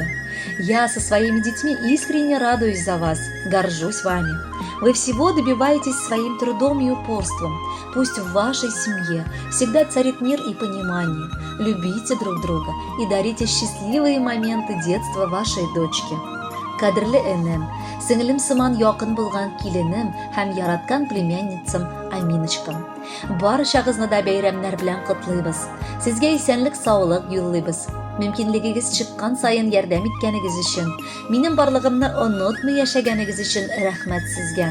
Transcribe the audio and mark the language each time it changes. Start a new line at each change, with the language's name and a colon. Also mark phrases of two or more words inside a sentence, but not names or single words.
Russian: Я со своими детьми искренне радуюсь за вас, горжусь вами. Вы всего добиваетесь своим трудом и упорством. Пусть в вашей семье всегда царит мир и понимание. Любите друг друга и дарите счастливые моменты детства вашей дочки.
Tatar: Кадірлі энем, сіңілім сыман яқын болған келінім һәм яраткан племянницам Аминочкам. Баршағызны да бәйрәмнәр белән котлыйбыз. Сезгә исәнлек, саулык юллыйбыз. Мөмкинлегегез чыккан сайын ярдәм иткәнегез өчен, минем барлыгымны онытмый яшәгәнегез өчен рәхмәт сезгә.